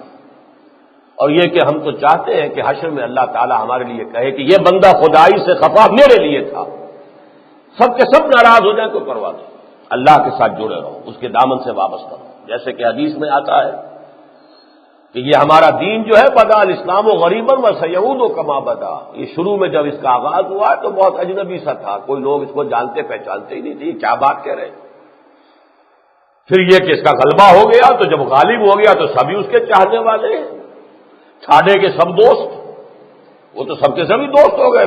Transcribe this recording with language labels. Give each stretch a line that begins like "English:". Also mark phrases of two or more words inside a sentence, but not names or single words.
Urdu: اور یہ کہ ہم تو چاہتے ہیں کہ حشر میں اللہ تعالی ہمارے لیے کہے کہ یہ بندہ خدائی سے خفا میرے لیے تھا، سب کے سب ناراض ہو جائیں کوئی پرواہ نہیں، اللہ کے ساتھ جڑے رہو، اس کے دامن سے وابستہ رہو۔ جیسے کہ حدیث میں آتا ہے کہ یہ ہمارا دین جو ہے،
Arabic: بدا الاسلام و غریبا و سیعود و کما بدا،
Urdu: یہ شروع میں جب اس کا آغاز ہوا تو بہت اجنبی سا تھا، کوئی لوگ اس کو جانتے پہچانتے ہی نہیں تھے، کیا بات کہہ رہے ہیں۔ پھر یہ کہ اس کا غلبہ ہو گیا، تو جب غالب ہو گیا تو سبھی اس کے چاہنے والے ہیں، چھاڑے کے سب دوست، وہ تو سب کے سبھی دوست ہو گئے۔